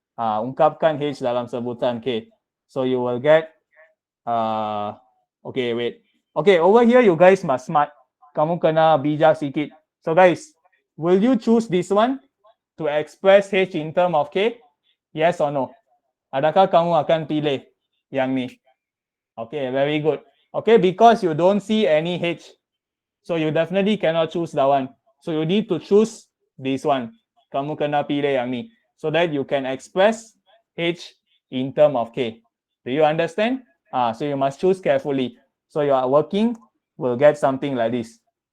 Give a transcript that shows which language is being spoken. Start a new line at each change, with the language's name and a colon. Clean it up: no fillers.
Malay: Ungkapkan h dalam sebutan k.
English: So you will get, okay, wait. Okay, over here you guys must smart.
Malay: Kamu kena bijak sikit.
English: So guys, will you choose this one to express h in term of k? Yes or no?
Malay: Adakah kamu akan pilih yang ni?
English: Okay, very good. Okay, because you don't see any h, so you definitely cannot choose that one. So you need to choose this one.
Malay: Kamu kena pilih yang ni,
English: so that you can express h in term of k. Do you understand? So you must choose carefully. So your working will get something like this.